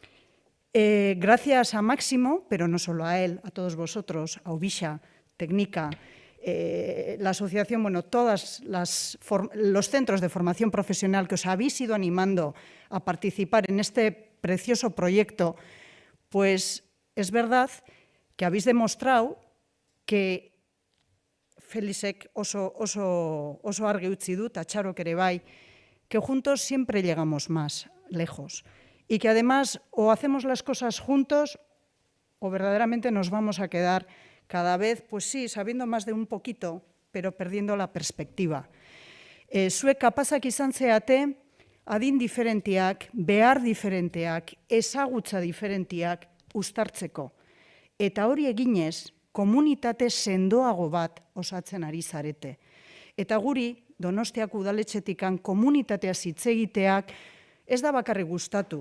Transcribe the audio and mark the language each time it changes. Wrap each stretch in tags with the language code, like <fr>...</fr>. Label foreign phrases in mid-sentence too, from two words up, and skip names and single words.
<es>Gracias a Máximo, pero no solo a él, a todos vosotros, a Ubisha, Técnica, la asociación, bueno, todos los centros de formación profesional que os habéis ido animando a participar en este precioso proyecto, pues es verdad que habéis demostrado que Felisek</es> <eu>oso argi utzi du, eta Txarok ere bai,</eu> <es>que juntos siempre llegamos más lejos y que además o hacemos las cosas juntos o verdaderamente nos vamos a quedar cada vez, pues sí, sabiendo más de un poquito, pero perdiendo la perspectiva.</es> <eu>Zuek kapazak izan zeate, adin diferenteak, behar diferenteak, ezagutza diferenteak uztartzeko. Eta hori eginez, komunitate sendoago bat osatzen ari zarete. Eta guri, Donostiako udaletxetikan komunitatea hitz egiteak ez da bakarrik gustatu.</eu>